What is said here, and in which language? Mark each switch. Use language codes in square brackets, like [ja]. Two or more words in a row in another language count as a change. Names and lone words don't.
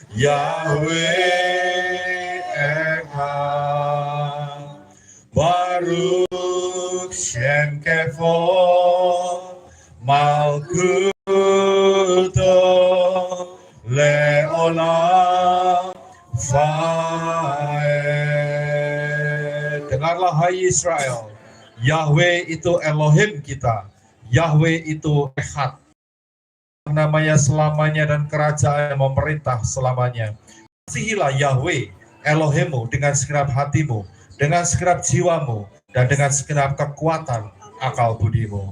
[he] יהוה אחד, ברוך שם כבוד מלכותו לעולם ועד. [id] Dengarlah hai Israel, Yahweh itu Elohim kita, Yahweh itu Echad, namanya selamanya dan kerajaan memerintah selamanya. Kasihilah Yahweh Elohimmu dengan segenap hatimu, dengan segenap jiwamu, dan dengan segenap kekuatan akal budimu.